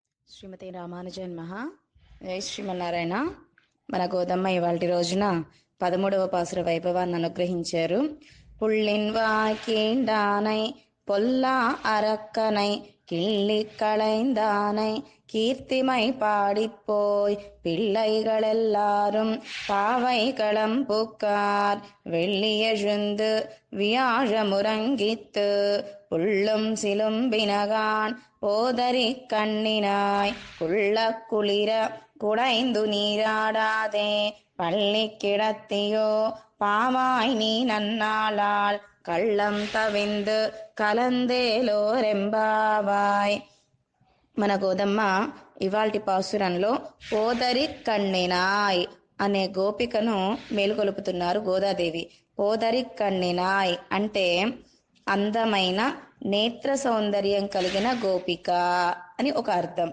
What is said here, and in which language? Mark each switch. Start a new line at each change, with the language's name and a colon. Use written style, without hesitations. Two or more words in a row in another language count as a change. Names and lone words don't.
Telugu: శ్రీమతి రామానుజన్ మహా జై శ్రీమన్నారాయణ. మన గోదమ్మ ఇవాళ రోజున 13వ పాసుర వైభవాన్ని అనుగ్రహించారు.
Tamil: புள்ளின்வாய்க்கீண்டானை பொல்லா அரக்கனை கிள்ளி களைந்தானை கீர்த்திமை பாடிப்போய் பிள்ளைகளெல்லாரும் பாவைகளம் புக்கார் வெள்ளியெழுந்து வியாழமுறங்கித்து புள்ளும் சிலும்பினகான் போதரி கண்ணினாய் குள்ள குளிர குடைந்து நீராடாதே பள்ளி கிடத்தியோ பாவாய் நீ நன்னாளால் கள்ளம் தவிர்ந்து கலந்தேலோரெம்பாவாய்.
Telugu: మన గోదమ్మ ఇవాల్టి పాసురంలో
Tamil: போதரி கண்ணினாய்
Telugu: అనే గోపికను మేలుకొలుపుతున్నారు గోదాదేవి.
Tamil: போதரி கண்ணினாய்
Telugu: అంటే అందమైన నేత్ర సౌందర్యం కలిగిన గోపిక అని ఒక అర్థం.